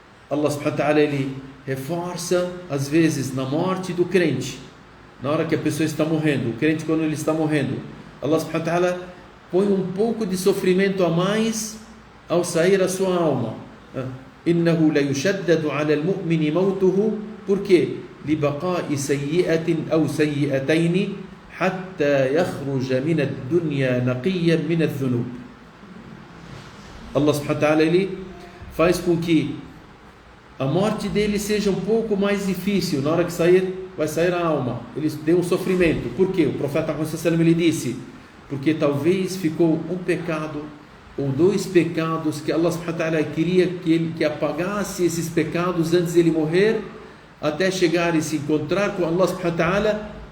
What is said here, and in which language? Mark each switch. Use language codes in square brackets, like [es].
[pt] Allah subhanahu wa ta'ala ele reforça às vezes na morte do crente, na hora que a pessoa está morrendo, o crente quando ele está morrendo, Allah subhanahu wa ta'ala põe um pouco de sofrimento a mais ao sair a sua alma. [ar] Innahu la yushaddadu 'ala al-mu'mini mautuhu. [pt] Por quê? [ar] لبقاء سيئة أو سيئتين حتى يخرج من الدنيا نقيا من الذنوب. [pt] Allah subhanahu wa ta'ala ele faz com que a morte dele seja um pouco mais difícil. Na hora que sair, vai sair a alma, ele tem um sofrimento. Por quê? O profeta Muhammad sallallahu alaihi wasallam ele disse: porque talvez ficou um pecado ou dois pecados que Allah subhanahu wa ta'ala queria que apagasse esses pecados antes de ele morrer, até chegar e se encontrar com Allah subhanahu wa ta'ala,